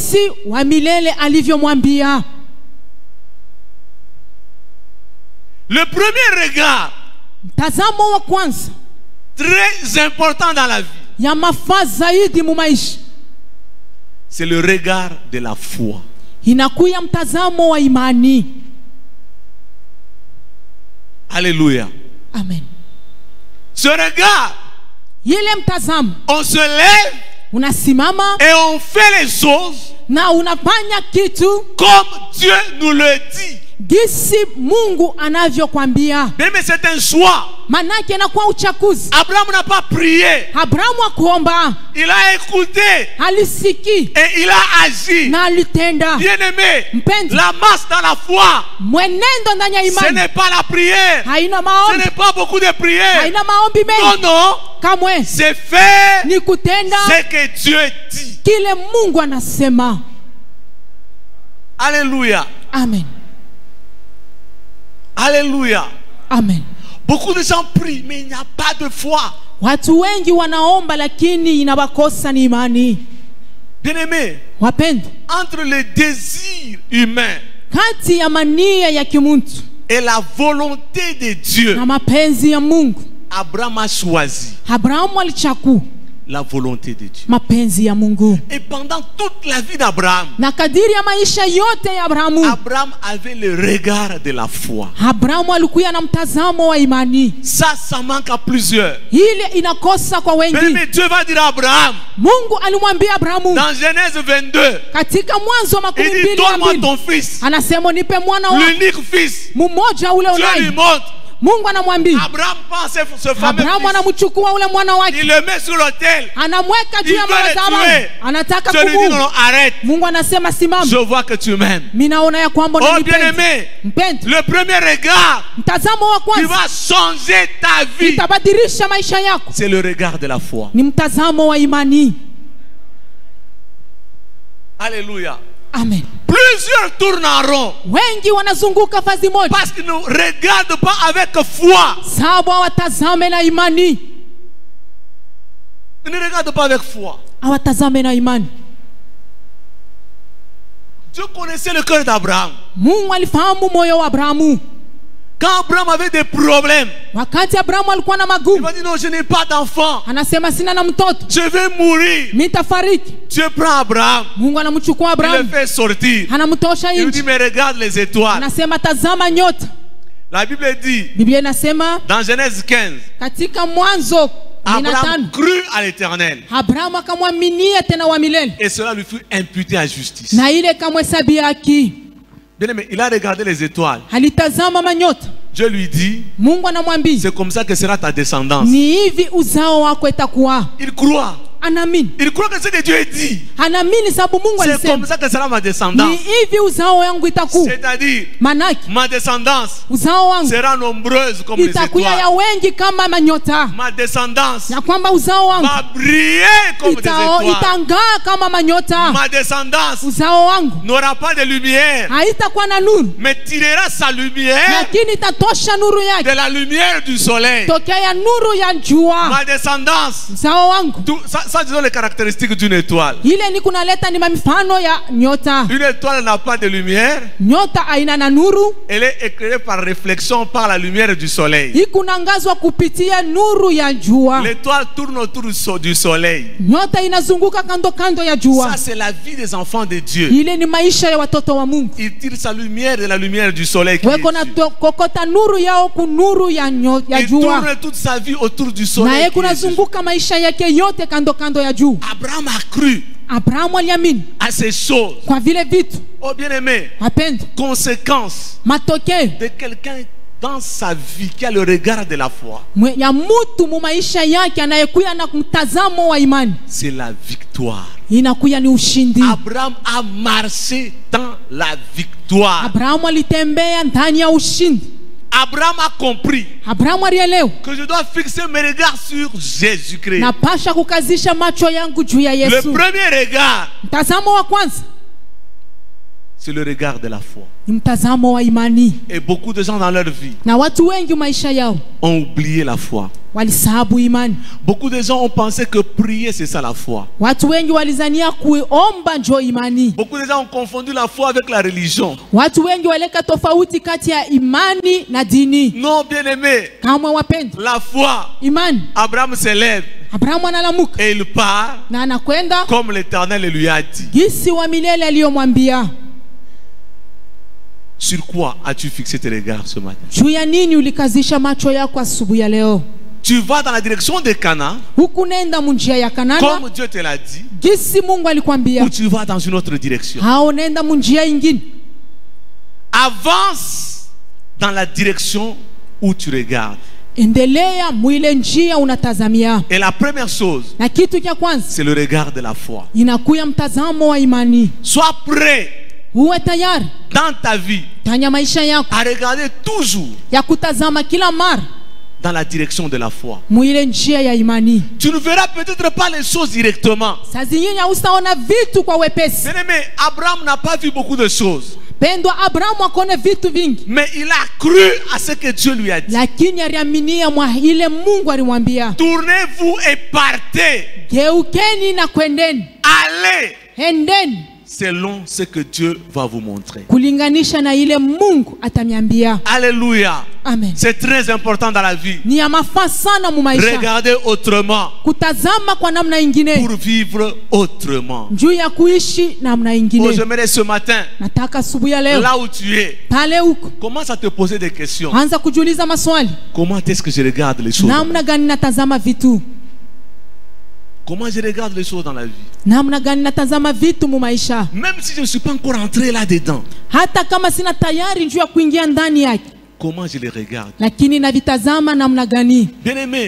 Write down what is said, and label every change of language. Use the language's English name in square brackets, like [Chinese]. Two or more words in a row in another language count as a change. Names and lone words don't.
[Swahili] Gisi wa milele alivyomwambia. [French] Le premier regard, [Swahili] mtazamo wa kwanza, [French] très important dans la vie, [Swahili] ya mafaa zaidi mu maisha, [French] c'est le regard de la foi. [Swahili] inakuya mtazamo wa imani. [French] Alléluia. [Swahili] Amen. [French] Ce regard, [Swahili] Yele mtazamo, [French] on se lève [Swahili] unasimama [French] et on fait les choses [Swahili] na unafanya kitu [French] comme Dieu nous le dit. [Swahili] gisi Mungu anavyokuambia. [French] Mais c'est un choix. [Swahili] Manake inakuwa uchaguzi. [French] Abraham n'a pas prié. [Swahili] Abrahamu akuomba, [French] Il a écouté [Swahili] alisiki [French] et il a agi. [Swahili] na alitenda. [French] Bien-aimé, [Swahili] Mpenzi, [French] la masse dans la foi, [Swahili] mwenendo ndani ya [French] ce [Swahili] imani [French] n'est pas la prière. [Swahili] haina [French] Ce [Swahili] maombi, [French] n'est pas beaucoup de prières. [Swahili] haina maombi [French] Non, [Swahili] mengi. [French] non. [Swahili] Kamwe [French] C'est faire [Swahili] ni kutenda [French] ce que Dieu dit. [Swahili] kile Mungu anasema. [French] Alléluia. [Swahili] Amen. [French] Alléluia. [Swahili] Amen. [French] Beaucoup de gens prient, mais il n'y a pas de foi. [Swahili] Watu wengi wanaomba lakini inawakosa ni imani. [French] Bien-aimé, [Swahili] Wapendwa, [French] entre le désir humain [Swahili] kati ya mania ya kimuntu [French] et la volonté de Dieu, [Swahili] na mapenzi ya Mungu, [French] Abraham a choisi [Swahili] Abrahamu alichagua [French] la volonté de Dieu. [Swahili] mapenzi ya Mungu. [French] Et pendant toute la vie d'Abraham, [Swahili] Na kadiri ya maisha yote ya Abrahamu, [French] Abraham avait le regard de la foi. [Swahili] Abrahamu alikuwa na mtazamo wa imani. [French] Ça manque à plusieurs. [Swahili] Ile inakosa kwa wengi. [French] Mais Dieu va dire à Abraham, [Swahili] Mungu alimwambia Abrahamu [French] dans Genèse 22, [Swahili] katika Mwanzo wa [French] il dit, [Swahili] 22, [French] donne-moi ton fils, [Swahili] anasema nipe mwana wa [French] l'unique fils. [Swahili] mmoja ule [French] Dieu lui [Swahili] unai. [French] montre. [Swahili] Mungu anamwambia, [French] Abraham prend ce fameux [Swahili] Abrahamu [French] fils, [Swahili] anamchukua ule mwana [French] il [Swahili] wake, [French] le met sur l'autel. [Swahili] anamweka juu [French] Il [Swahili] ya [French] veut le [Swahili] madhabahu, [French] tuer. [Swahili] anataka [French] Dieu lui dit, non, [Swahili] kumuua. [French] non, arrête. [Swahili] Mungu anasema simama, [French] Je vois que tu m'aimes. [Swahili] mimi naona ya kwamba [French] Oh [Swahili] unanipenda. [French] bien-aimé, [Swahili] Mpendwa, [French] le premier regard [Swahili] mtazamo wa [French] qui [Swahili] kwanza [French] va changer ta vie, [Swahili] itabadilisha maisha yako, [French] c'est le regard de la foi. [Swahili] ni mtazamo wa imani. [French] Alléluia. [Swahili] Amen. [French] Plusieurs tournent en rond [Swahili] Wengi wanazunguka fazi moja [French] parce qu'ils ne regardent pas avec foi. [Swahili] sababu hawatazame na imani, [French] Ils ne regardent pas avec foi. [Swahili] hawatazame na imani. [French] Dieu connaissait le cœur d'Abraham. [Swahili] Mungu alifahamu moyo wa Abrahamu. [French] Quand Abraham avait des problèmes, [Swahili] Wakati Abrahamu alikuwa na [French] il [Swahili] magumu, [French] m'a dit non, je n'ai pas d'enfant. [Swahili] anasema sina na mtoto, [French] Je vais mourir. [Swahili] nitafariki. [French] Dieu prend Abraham, [Swahili] Mungu anamchukua [French] il le [Swahili] Abrahamu, [French] fait sortir. [Swahili] anamtosha [French] Il lui dit [Swahili] nje, [French] mais regarde les étoiles. [Swahili] anasema tazama nyota. [French] La Bible dit [Swahili] Biblia inasema [French] dans Genèse 15, [Swahili] katika Mwanzo [French] Abraham [Swahili] 15, [French] crut à l'Éternel [Swahili] Abrahamu akamwaminia tena wa milele, [French] et cela lui fut imputé à justice. [Swahili] na ile kamhesabia haki. [French] Bien aimé, il a regardé les étoiles. [Swahili] Alitazama manyota. [French] Dieu lui dit, [Swahili] Mungu anamwambia [French] c'est comme ça que sera ta descendance. [Swahili] ni hivi uzao wako itakuwa. [French] Il croit. [Swahili] Anaamini, [French] Il croit que ce que Dieu dit, [Swahili] anaamini sababu Mungu [French] c'est comme [Swahili] alisema [French] ça que sera ma [Swahili] ni [French] descendance. [Swahili] hivi uzao wangu itakuwa. [French] C'est-à-dire, [Swahili] Manake [French] ma descendance [Swahili] uzao wangu [French] sera nombreuse comme les [Swahili] itakuwa ya [French] étoiles. [Swahili] wengi kama manyota, [French] Ma descendance [Swahili] na kwamba uzao wangu [French] va briller comme des étoiles. [Swahili] itangaa kama manyota. [French] Ma descendance [Swahili] Uzao wangu [French] n'aura pas de lumière, [Swahili] haitakuwa na nuru, [French] mais tirera sa lumière [Swahili] lakini itatosha nuru [French] de [Swahili] yake [French] la lumière du soleil. [Swahili] tokea ya nuru ya jua. [French] Ma descendance, [Swahili] Uzao wangu [French] ça disons les caractéristiques d'une étoile. [Swahili] ile ni kunaleta ni mifano ya nyota. [French] Une étoile n'a pas de lumière, [Swahili] Nyota aina na nuru, [French] elle est éclairée par réflexion par la lumière du soleil. [Swahili] ikunangazwa kupitia nuru ya jua. [French] L'étoile tourne autour du soleil. [Swahili] Nyota inazunguka kando kando ya jua. [French] Ça, c'est la vie des enfants de Dieu. [Swahili] Ile ni maisha ya watoto wa Mungu. [French] Il tire sa lumière de la lumière du soleil. Qui est [Swahili] Weko na [French] Dieu. [Swahili] kokota nuru yao ku nuru ya [French] Il [Swahili] jua, [French] tourne toute sa vie autour du [Swahili] na [French] soleil. [Swahili] yeye [French] Qui est Jésus. [Swahili] kunazunguka maisha yake yote kando kando ya jua. [French] Abraham a cru [Swahili] Abrahamu aliamini [French] à ces choses. [Swahili] kwa vile vitu. [French] Oh bien-aimé, [Swahili] Wapendwa, [French] conséquence [Swahili] matokeo [French] de quelqu'un dans sa vie qui a le regard de la foi, [Swahili] ya mtu mu maisha yake anayekuya na mtazamo wa imani, [French] c'est la victoire. [Swahili] inakuya ni ushindi. [French] Abraham a marché dans la victoire. [Swahili] Abrahamu alitembea ndani ya ushindi. [French] Abraham a compris [Swahili] Abrahamu alielewa, [French] que je dois fixer mes regards sur Jésus-Christ. [Swahili] napasha kukazisha macho yangu juu ya [French] Le [Swahili] Yesu. [French] premier regard, [Swahili] Mtazamo wa kwanza [French] c'est le regard de la foi. [Swahili] ni mtazamo wa imani. [French] Et beaucoup de gens dans leur vie [Swahili] Na watu wengi maisha yao [French] ont oublié la foi. [Swahili] walisahabu imani. [French] Beaucoup de gens ont pensé que prier c'est ça la foi. [Swahili] Watu wengi walizania kuomba njo imani. [French] Beaucoup de gens ont confondu la foi avec la religion. [Swahili] Watu wengi waleka tofauti kati ya imani na dini. [French] Non, bien-aimé, [Swahili] Kama wapendwa, [French] la foi, [Swahili] imani, [French] Abraham se lève [Swahili] Abrahamu analamuka [French] et il part [Swahili] na anakwenda [French] comme l'Éternel lui a dit. [Swahili] gisi wa milele aliyomwambia. [French] Sur quoi as-tu fixé tes regards ce matin? [Swahili] Juu ya nini ulikazisha macho yako asubuhi ya leo? [French] Tu vas dans la direction de Canaan, [Swahili] Huku nenda munjia ya Kanana [French] comme Dieu te l'a dit, [Swahili] gisi Mungu alikwambia, [French] ou tu vas dans une autre direction? [Swahili] hao nenda munjia ingine? [French] Avance dans la direction où tu regardes. [Swahili] Endelea mwile njia unatazamia. [French] Et la première chose, [Swahili] Na kitu cha kwanza [French] c'est le regard de la foi. [Swahili] inakuya mtazamo wa imani. [French] Sois prêt [Swahili] Uwe tayari [French] dans ta vie [Swahili] tanya maisha yako [French] à regarder toujours [Swahili] ya kutazama kila mara [French] dans la direction de la foi. [Swahili] mwile njia ya imani. [French] Tu ne verras peut-être pas les choses directement. [Swahili] Saa zingine hausaona vitu kwa wepesi. [French] Bien-aimé, Abraham n'a pas vu beaucoup de choses, [Swahili] Pendwa, Abrahamu akone vitu vingi, [French] mais il a cru à ce que Dieu lui a dit. [Swahili] lakini aliaminia mwa ile Mungu alimwambia. [French] Tournez-vous et partez. [Swahili] Geukeni na kwendeni, [French] Allez [Swahili] endeni [French] selon ce que Dieu va vous montrer. [Swahili] kulinganisha na ile Mungu atamiambia. [French] Alléluia. [Swahili] Amen. [French] C'est très important dans la vie. [Swahili] Ni ya mafaa sana mu maisha [French] Regardez autrement [Swahili] kutazama kwa namna ingine [French] pour vivre autrement. [Swahili] juu ya kuishi namna [French] Oh, [Swahili] ingine. [French] j'aimerais ce matin, [Swahili] Nataka asubuhi ya leo [French] là où tu es, [Swahili] pale huko [French] commence à te poser des questions. [Swahili] anza kujiuliza maswali, [French] Comment est-ce que je regarde les choses? [Swahili] namna gani natazama vitu, [French] Comment je regarde les choses dans la vie? [Swahili] namna gani natazama vitu mu maisha, [French] Même si je ne suis pas encore entré là-dedans, [Swahili] hata kama sina tayari njuu ya kuingia ndani yake, [French] comment je les regarde? [Swahili] lakini navitazama namna gani? [French] Bien-aimés,